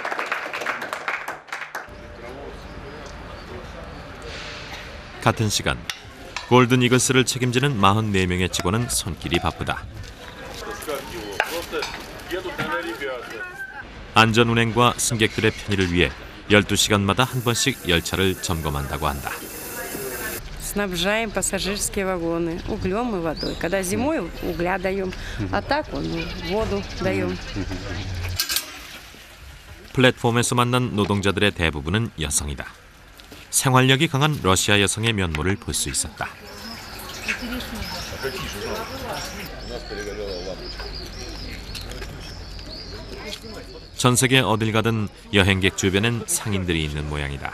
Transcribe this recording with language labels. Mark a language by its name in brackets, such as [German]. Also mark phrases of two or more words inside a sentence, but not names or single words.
[Korean] 같은 시간 골든 이글스를 책임지는 44명의 직원은 손길이 바쁘다. 안전 운행과 승객들의 편의를 위해 12시간마다 한 번씩 열차를 점검한다고 한다. [Russian] Снабжаем пассажирские вагоны углем и водой. Когда зимой угля даем, а так воду даем. [Korean] 플랫폼에서 만난 노동자들의 대부분은 여성이다. 생활력이 강한 러시아 여성의 면모를 볼 수 있었다. 전 세계 어딜 가든 여행객 주변엔 상인들이 있는 모양이다.